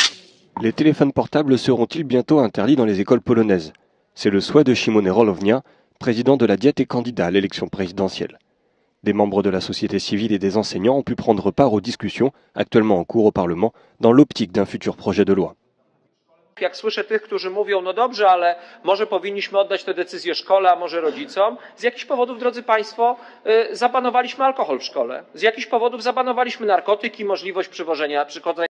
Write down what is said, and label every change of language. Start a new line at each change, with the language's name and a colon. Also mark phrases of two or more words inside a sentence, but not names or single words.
French: Les téléphones portables seront-ils bientôt interdits dans les écoles polonaises? C'est le souhait de Szymon Rolownia, président de la Diète et candidat à l'élection présidentielle. Des membres de la société civile et des enseignants ont pu prendre part aux discussions actuellement en cours au Parlement dans l'optique d'un futur projet de loi.
Polish: Jak słyszę tych, którzy mówią, no dobrze, ale może powinniśmy oddać tę decyzję szkole, a może rodzicom. Z jakichś powodów, drodzy Państwo, zabanowaliśmy alkohol w szkole. Z jakichś powodów zabanowaliśmy narkotyki, możliwość przychodzenia